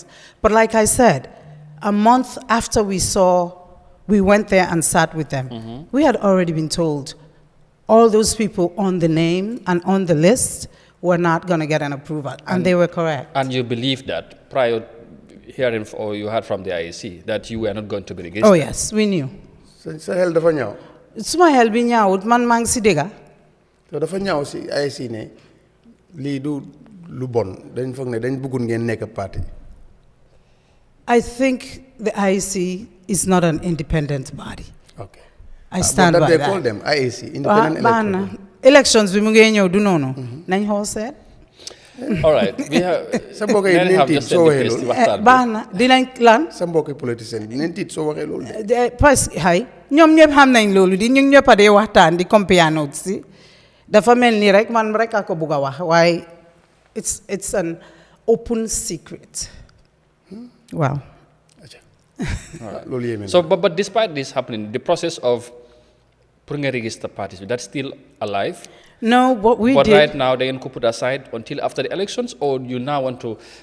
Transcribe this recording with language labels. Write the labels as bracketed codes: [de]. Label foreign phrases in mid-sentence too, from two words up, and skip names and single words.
[en] But like I said, a month after we went there and sat with them. We had already been told all those people on the name and on the list were not going to get an approval, and they were correct. And you believed that prior hearing, or you heard from the IEC, that you were not going to be registered? Oh yes, we knew. [wo] Sa hel dafa ñaaw. Suma hel bi ñaawut man maa ngi si dégga. So dafa ñaaw si IEC ne lii du lu bon dañ foog ne dañ bëggoon ngeen nekk parti. [en] I think the IEC is not an independent body. Okay. I stand by that. But they call them IEC, independent [wo] elections bi mu ngi ñëw du noonu. Nañ xool seet. [en] All right. We have just said the place. [wo] Bana dinañ lan. Sa mbokk politicien dinañ tiit soo waxee loolu de. [fr] Parce que [wo] hay ñoom ñëpp xam nañ loolu di ñu ñëpp a dee waxtaan di [en] compare notes [wo] si. Dafa mel ni rek man rek a ko bugg a wax waaye [en] it's an open secret [wo] Wow. [en] So, but despite this happening, the process of putting a register parties, that's still alive? No, what we but did... But right now, they can put aside until after the elections, or you now want to...